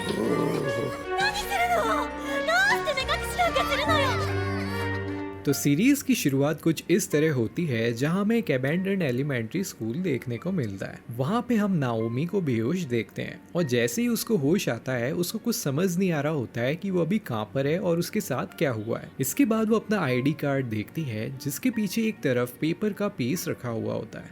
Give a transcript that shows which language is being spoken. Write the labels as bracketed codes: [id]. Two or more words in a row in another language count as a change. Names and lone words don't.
[ja] 何するの？どうして目隠しなんかするのよ。 [hi] तो सीरीज की शुरुआत कुछ इस तरह होती है जहां हमें एक [en] abandoned elementary school [hi] देखने को मिलता है। वहां पे हम नाओमी को बेहोश देखते हैं और जैसे ही उसको होश आता है उसको कुछ समझ नहीं आ रहा होता है कि वो अभी कहाँ पर है और उसके साथ क्या हुआ है। इसके बाद वो अपना [en] ID card [hi] देखती है जिसके पीछे एक तरफ पेपर का पीस रखा हुआ होता है।